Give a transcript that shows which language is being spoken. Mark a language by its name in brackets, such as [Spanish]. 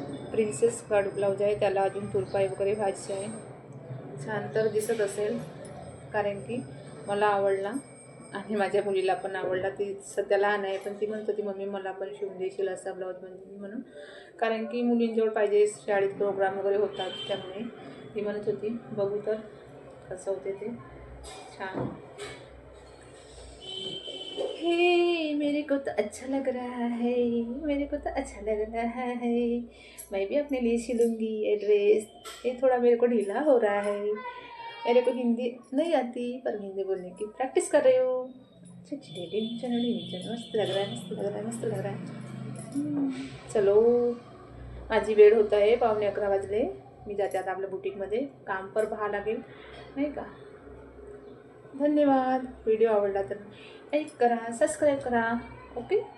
[Marathi] Princess cut blouse आहे, त्याला अजून तुरपाई वगैरे व्हायची आहे. छान तर दिसत असेल, कारण की मला आवडला आणि माझ्या मुलीला पण आवडला. ती सध्या लहान आहे, पण ती म्हणत होती मम्मी मला पण शिवून देशील असा ब्लाऊज म्हणून, कारण की मुलींजवळ पाहिजे, शाळेत प्रोग्राम वगैरे होतात. त्यामुळे ती म्हणत होती बघू तर कसं होते ते. छान. [Hindi] हे मेरे को तो अच्छा लग रहा है, मेरे को तो अच्छा लग रहा है, मैं भी अपने लिए सिलूँगी ये ड्रेस. ये थोड़ा मेरे को ढीला हो रहा है, मेरे को हिंदी नहीं आती, पर हिंदी बोलने की प्रैक्टिस कर रही हूँ. मस्त लग रहा है, मस्त लग रहा है, मस्त लग रहा है. [Marathi] चलो, माझी वेळ होत आहे, 11:15 वाजले. मी जाते आता आपल्या बुटीकमध्ये, काम पर पाहावं लागेल नाही का. धन्यवाद. व्हिडिओ आवडला तर लाईक करा, सबस्क्राईब करा. ओके.